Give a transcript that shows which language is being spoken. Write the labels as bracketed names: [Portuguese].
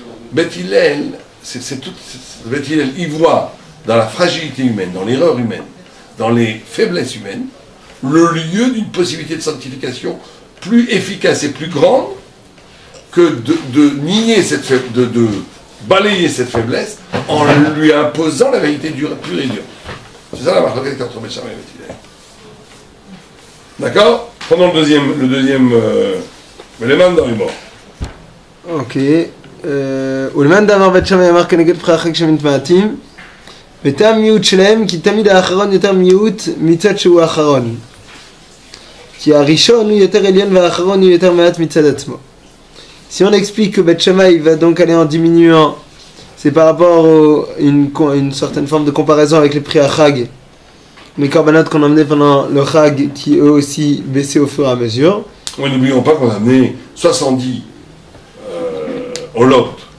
[French] Bet Hillel, Bet Hillel, il voit dans la fragilité humaine, dans l'erreur humaine, dans les faiblesses humaines, le lieu d'une possibilité de sanctification plus efficace et plus grande que de nier cette faiblesse, de balayer cette faiblesse en lui imposant la vérité dure, pure et dure. C'est ça la marque entre Bet Shammai et Bet Hillel. D'accord? Prenons le deuxième élément dans l'humour. Ok. [Hebrew] ולמאן דאמר בית שמאי אמר כנגד פחי החג שמתמעטים וטעם מיעוט שלהם כי תמיד האחרון יותר מיעוט מצד שהוא האחרון כי הראשון הוא יותר עליון והאחרון הוא יותר מעט מצד עצמו. [French] Si on explique que Bet Shammai va donc aller en diminuant, c'est par rapport à une certaine forme de comparaison avec les prix à Chag, les corbanotes qu'on emmenait pendant le Chag qui eux aussi baissaient au fur et à mesure. Oui, n'oublions pas qu'on a amené 70 holot